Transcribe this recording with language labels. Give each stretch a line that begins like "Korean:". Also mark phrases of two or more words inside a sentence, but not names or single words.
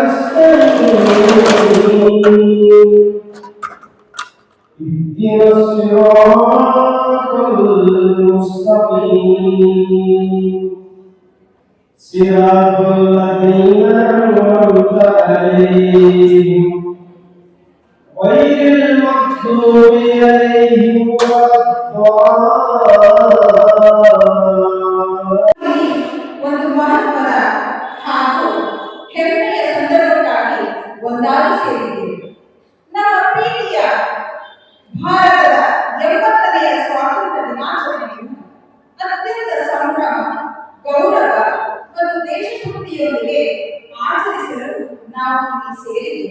Arabic: نستعين اهدنا الصراط المستقيم صراط الذين أنعمت عليهم غير المغضوب عليهم ولا
Kannada: ಒಂದು ಮಹತ್ವದ ಹಾಗೂ ಹೆಮ್ಮೆಯ ಸಂದರ್ಭಕ್ಕಾಗಿ ಒಂದಾಗಿ ಸೇರಿದ್ದೇವೆ. ನಮ್ಮ ಪ್ರೀತಿಯ ಭಾರತದ 80ನೆಯ ಸ್ವಾತಂತ್ರ್ಯ ದಿನಾಚರಣೆಯನ್ನು ಅತ್ಯಂತ ಸಂಭ್ರಮ, ಗೌರವ ಮತ್ತು ದೇಶಭಕ್ತಿಯೊಂದಿಗೆ ಆಚರಿಸಲು ನಾವು ಇಲ್ಲಿ ಸೇರಿದ್ದೇವೆ.